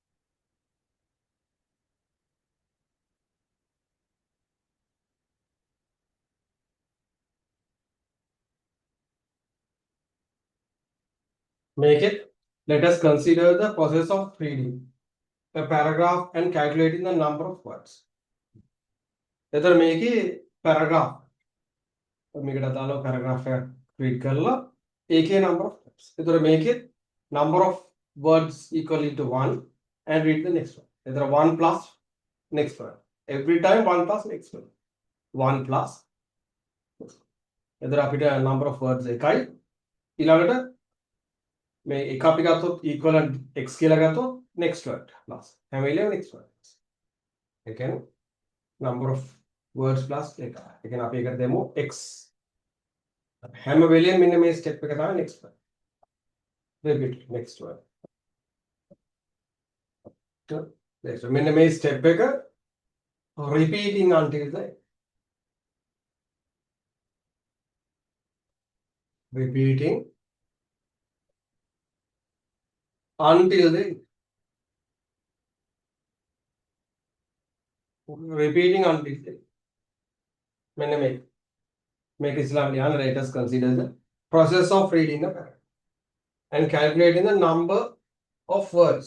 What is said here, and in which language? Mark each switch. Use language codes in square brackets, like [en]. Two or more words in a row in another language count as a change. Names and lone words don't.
[en] Make it. Let us consider the process of reading a paragraph and calculating the number of words. [si] එතකොට මේකේ paragraph මේකට අදාළව paragraph එක read කරලා ඒකේ [en] number of words. [si] එතකොට මේකේ [en] number of words equal to 1 and read the next one. එතකොට 1 plus next one. Every time 1 plus next one. 1 plus next one. [si] එතකොට අපිට [en] number of words [si] එකයි ඊළඟට මේ එක අපි ගත්තොත් equivalent x කියලා ගත්තොත් [en] next word plus [si] හැම වෙලේම [en] next word. [si] ඒ කියන්නේ [en] number of words plus එක. [si] ඒ කියන්නේ අපි එකට දෙමු x. හැම වෙලේම මෙන්න මේ step එක තමයි [en] next word. Repeat next word. Next [si] මෙන්න මේ [en] step එක repeating until the end. Repeating until the end. Repeating until the end. [si] මෙන්න මේ [en] make Islam lian let us consider the process of reading the paragraph and calculating the number of words.